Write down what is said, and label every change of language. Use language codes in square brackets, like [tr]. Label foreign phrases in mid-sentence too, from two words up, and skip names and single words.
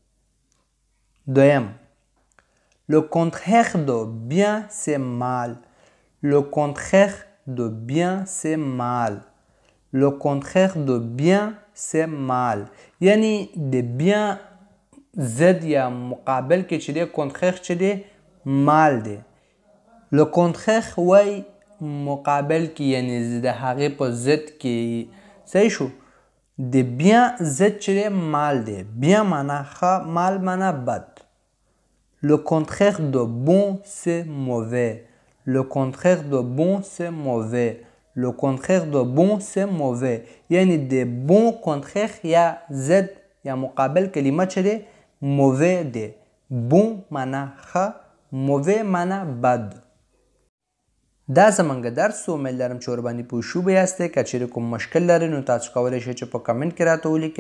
[fr] دویم le contraire de bien c'est mal. Le contraire de bien c'est mal. Le contraire de bien c'est mal. [ps] یعنی د bien ضد یا مقابل کې چې دی contraire چې دی mal دی. [fr] le contraire [ps] وای مقابل کې یعنی د هغې په ضد کې صحیح شو. د bien ضد چې دی mal دی. bien معنا ښه mal معنا بد. [fr] le contraire de bon c'est mauvais. Le contraire de bon c'est mauvais. Le contraire de bon c'est mauvais. [ps] یعنی د [fr] bon contraire [ps] یا ضد یا مقابل کلمه چې دی mauvais دی. bon معنا ښه mauvais معنا بد. دا زمونږ درس و. امید لرم چې ورباندې پوه شوي یاستئ. که چیرې کوم مشکل لرئ نو تاسو کولی شئ چې په کمنټ کې راته ولیکئ.